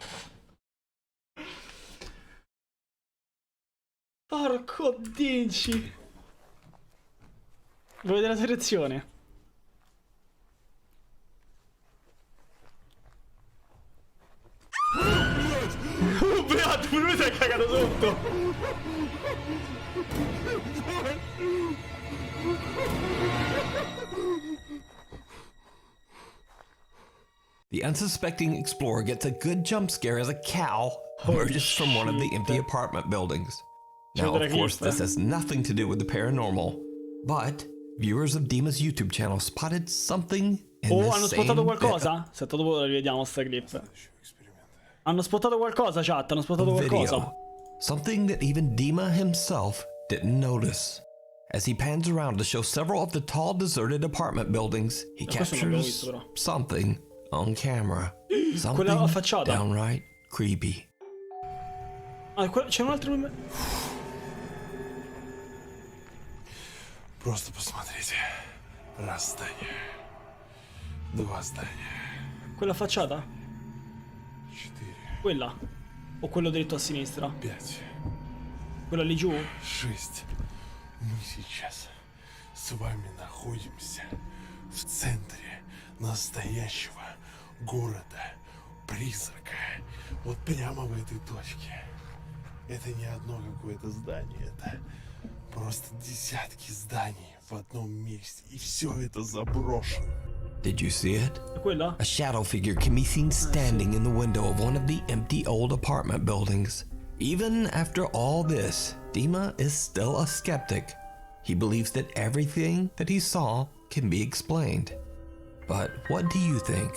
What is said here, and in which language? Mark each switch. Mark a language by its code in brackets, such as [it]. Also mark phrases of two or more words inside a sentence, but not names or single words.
[it] Porco dinci. Vuoi vedere la selezione? Oh beato, pure lui si è cagato sotto. [en] The unsuspecting explorer gets a good jump scare as a cow emerges from one of the empty apartment buildings. Now, of course, this has nothing to do with the paranormal, but viewers of Dima's YouTube channel spotted something in [it] Oh, hanno [en] this [it] spottato [en] same [it] qualcosa? Aspetta, dopo la rivediamo sta clip. Hanno spottato qualcosa, chat? Hanno spottato qualcosa? [en] video. Something that even Dima himself didn't notice. As he pans around to show several of the tall, deserted apartment buildings, he captures something on camera. Something downright creepy. [it] Ah, c'è un altro... [ru] Просто посмотрите. Раз здание. Два здания. [it] Quella facciata? 4. Quella? O quello dritto a sinistra? 5. Quella lì giù? 6. [ru] Мы сейчас с вами находимся в центре настоящего города-призрака. Вот прямо в этой точке. Это не одно какое-то здание, это просто десятки зданий в одном месте. И все это заброшено. [en] Did you see it? [it] Quella? [en] A shadow figure can be seen standing in the window of one of the empty old apartment buildings. Even after all this, Dima is still a skeptic. He believes that everything that he saw can be explained. But what do you think?